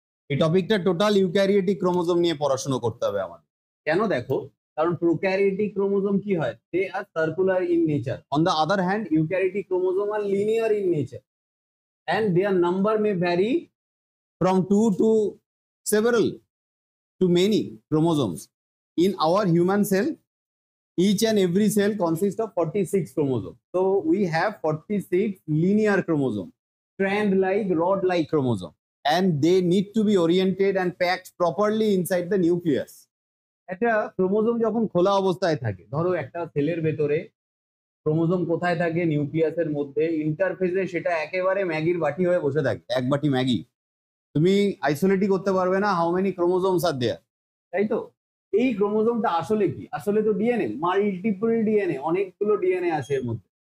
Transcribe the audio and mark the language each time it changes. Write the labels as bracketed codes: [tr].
[bn] এই টপিকটা total eukaryotic chromosome নিয়ে পড়াশোনা করতে হবে আমাদের। কেন দেখো, কারণ প্রোক্যারিওটিক ক্রোমোজোম কি হয়, [en] They are circular in nature. On the other hand eukaryotic chromosome are linear in nature and their number may vary from 2 to several to many chromosomes. In our human cell, each and every cell consists of 46 chromosomes. So we have 46 linear chromosomes, strand-like, rod-like chromosome, and they need to be oriented and packed properly inside the nucleus. [bn] একটা chromosome যখন খোলা অবস্থায় থাকে, ধরো একটা সেলের ভেতরে chromosome কোথায় থাকে, নিউক্লিয়াসের মধ্যে, ইন্টারফেসে সেটা একেবারে ম্যাগির বাটি হয়ে বসে থাকে, এক বাটি ম্যাগি। তুমি আইসোলেটই করতে পারবে না [en] how many chromosomes are there, [bn] তাই তো? এই ক্রোমোজোমটা আসলে কি? আসলে তো ডিএনএ, মাল্টিপল ডিএনএ, অনেকগুলো ডিএনএ আছে এর মধ্যে।